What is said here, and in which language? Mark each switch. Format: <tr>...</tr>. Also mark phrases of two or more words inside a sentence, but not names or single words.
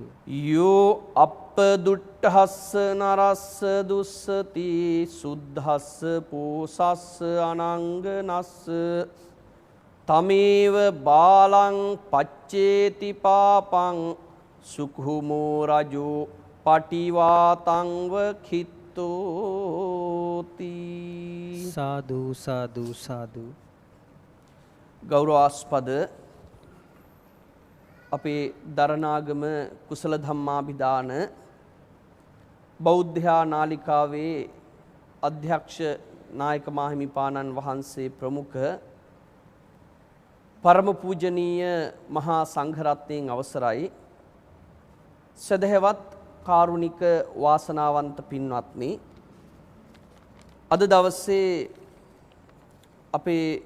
<pi>යෝ අප්පදුට්ඨස්ස නරස්ස දුස්සති සුද්ධස්ස පෝසස්ස අනංගනස්ස තමේව බාලං පච්චේති පාපං සුඛුමෝ රජෝ පටිවාතංව කිත්තෝති සාදු සාදු සාදු</pi> <si>ගෞරවාස්පද අපේ දරණාගම කුසල ධම්මාභිදාන බෞද්ධ නාලිකාවේ අධ්‍යක්ෂ නායක මාහිමිපාණන් වහන්සේ ප්‍රමුඛ පරම පූජනීය මහා සංඝරත්නයන් අවසරයි සදහවත් කාරුණික වාසනාවන්ත පින්වත්නි අද දවසේ අපේ</si>